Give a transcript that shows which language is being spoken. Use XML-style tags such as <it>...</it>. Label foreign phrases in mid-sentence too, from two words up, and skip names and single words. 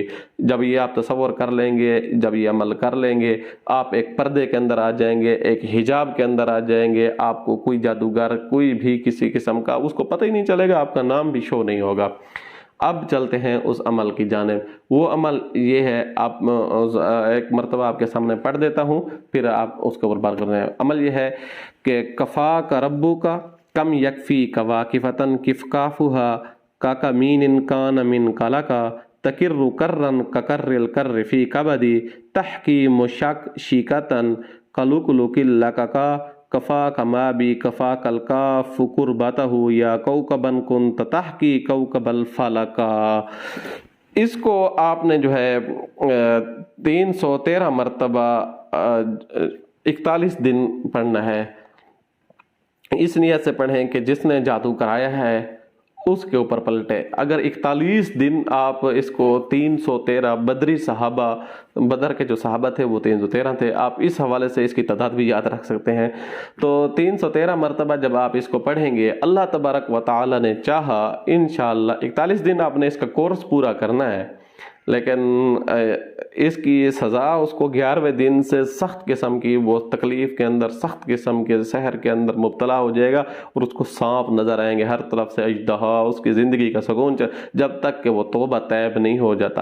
<hi>जब ये आप तसव्वुर कर लेंगे, जब ये अमल कर लेंगे, आप एक पर्दे के अंदर आ जाएंगे, एक हिजाब के अंदर आ जाएंगे। आपको कोई जादूगर, कोई भी किसी किस्म का, उसको पता ही नहीं चलेगा, आपका नाम भी शो नहीं होगा। अब चलते हैं उस अमल की जानिब। वो अमल ये है, आप एक मरतबा आपके सामने पढ़ देता हूँ, फिर आप उसके ऊपर बात कर रहे हैं। अमल ये है कि</hi> <ar>كفاك ربك كم يكفيك واكفة كفكافها ككمين كان من كلكا تكر كرا ككر الكر في كبد تحكي مشكشكة ككلكل لكا كفاك ما بي كفاك الكاف كربته يا كوكبا كان يحكي كوكب الفلكا.</ar> <hi>इसको आपने जो है 313 मरतबा 41 दिन पढ़ना है। इस नियत से पढ़ें कि जिसने जादू कराया है उसके ऊपर पलटे। अगर 41 दिन आप इसको 313, बदरी सहाबा, बदर के जो सहाबा थे वो 313 थे, आप इस हवाले से इसकी तादाद भी याद रख सकते हैं। तो 313 मरतबा जब आप इसको पढ़ेंगे,</hi> <ar>الله تبارك وتعالى</ar> <hi>ने चाहा इंशाअल्लाह 41 दिन आपने इसका कोर्स पूरा करना है, लेकिन इसकी सज़ा उसको 11वें दिन से सख्त किस्म की, वो तकलीफ़ के अंदर, सख्त किस्म के सहर के अंदर मुब्तला हो जाएगा और उसको सांप नज़र आएंगे हर तरफ से, अजदहा, उसकी ज़िंदगी का सुकून, जब तक कि वो तौबा तैब नहीं हो जाता।</hi>